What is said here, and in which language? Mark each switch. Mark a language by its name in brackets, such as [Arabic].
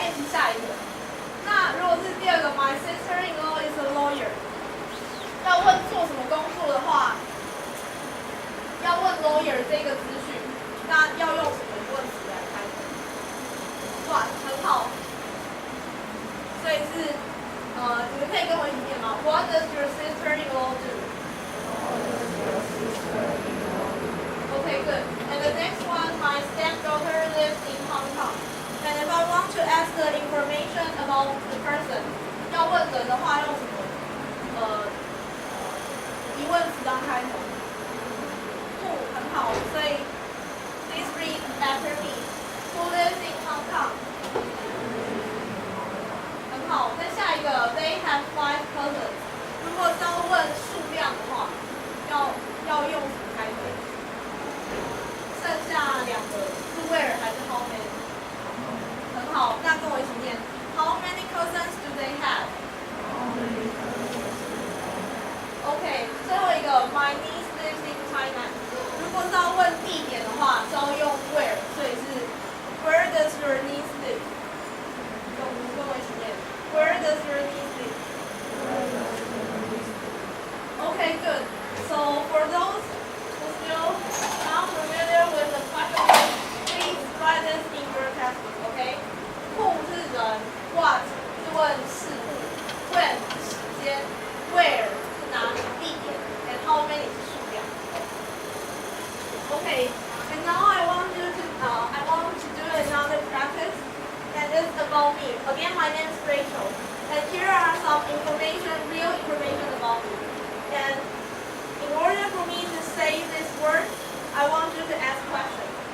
[Chinese] 第二个 [English] My sister-in-law is a lawyer。 [Chinese] 要问做什么工作的话，要问 lawyer 这个资讯，那要用什么疑问词来开头？哇，很好。所以是你们可以跟我一起念吗 ？ [English] What does your sister-in-law do? Okay, good. And the next one, my stepdaughter lives in Hong Kong. And if I want to ask the information about the person, [Chinese] 要问人的话用什么？疑问词当开头。 [English] Who [Chinese] 很好，所以 [English] please read after me. Who lives in Hong Kong? [Chinese] 很好。再下一个 [English] ，They have 5 cousins. [Chinese] 如果是要问数量的话，要用什么开头？剩下2个是 where 还是 how many？很好，那跟我一起念。 [English] How many cousins do they have? OK， [Chinese] 最后一个 [English] My niece lives in China。 [Chinese] 如果是要问地点的话，是要用 where， 所以是 [English] Where does your niece live？ [Chinese] 跟我一起念。 [English] Where does your niece live? Okay, good. So for those who still not familiar with the question, please write this in your textbook, okay? [Chinese] Who 是人 ，What 是问事物 ，When 是时间 ，Where 是哪里地点 ，and how many 是数量。 [English] Okay, and now I want to do another practice, and it's about me. Again, my name is Rachel, and here are some real information about me. And in order for me to say this word, I want you to ask questions.